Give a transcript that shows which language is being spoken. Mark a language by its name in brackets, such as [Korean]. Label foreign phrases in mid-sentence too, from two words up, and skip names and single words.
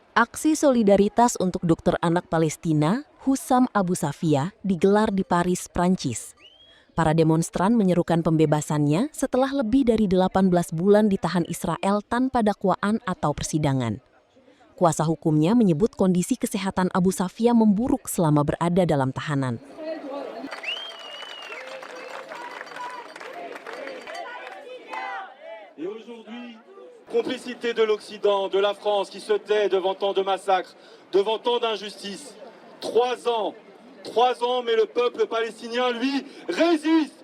[Indonesian] Aksi solidaritas untuk dokter anak Palestina, Hussam Abu Safia, digelar di Paris, Prancis. Para demonstran menyerukan pembebasannya setelah lebih dari 18 bulan ditahan Israel tanpa dakwaan atau persidangan. Kuasa hukumnya menyebut kondisi kesehatan Abu Safia memburuk selama berada dalam tahanan. [French] Complicité de l'Occident, de la France qui se tait devant tant de massacres, devant tant d'injustices. 3 ans, mais le peuple palestinien, lui, résiste.